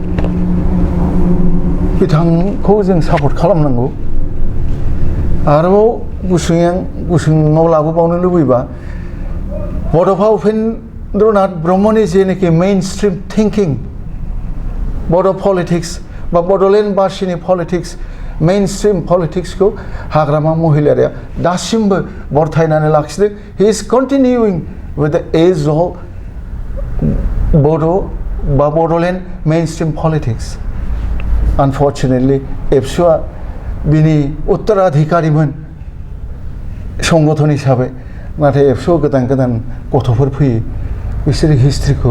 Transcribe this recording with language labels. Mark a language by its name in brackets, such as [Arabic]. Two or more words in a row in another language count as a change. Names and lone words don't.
[Bodo] बिथांखौ जों सापर्ट खालामनांगौ आरोबाव गुसुङाव लाबोबावनो लुबैबा बड'फा उपेन्द्रनाथ ब्रह्मनि जेनाखि [English] main stream thinking [Bodo] बड' पलिटिक्स बा बड'लेण्ड बासिनि पलिटिक्स [English] main stream [Bodo] पलिटिक्सखौ हाग्रामा महिलारिया दासिमबो बरथायनानै लाखिदों [English] he is continuing with the age of Bodo ba Bodoland main stream politics [Bodo] आनफर्चुनेटलि एबसुआ बिनि उत्तराधिकारिमोन संगठन हिसाबै नाथाय एबसुआव गोदान गोदान गथ'फोर फैयो बिसोरो हिस्ट्रिखौ